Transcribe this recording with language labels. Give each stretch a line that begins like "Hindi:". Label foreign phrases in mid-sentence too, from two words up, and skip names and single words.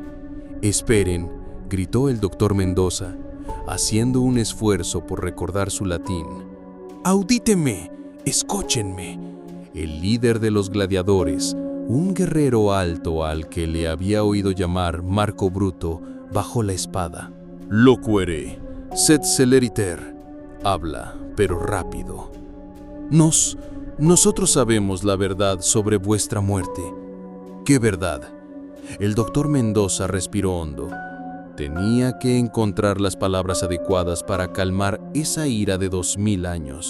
Spanish: Esperen, gritó el doctor Mendoza, haciendo un esfuerzo por recordar su latín.
Latin: Audíteme, escúchenme.
Spanish: El líder de los gladiadores, un guerrero alto al que le había oído llamar Marco Bruto, bajó la espada.
Latin: Loquere, sed celeriter.
Spanish: Habla, pero rápido. Nosotros sabemos la verdad sobre vuestra muerte. ¿Qué verdad? El doctor Mendoza respiró hondo. Tenía que encontrar las palabras adecuadas para calmar esa ira de 2000 años.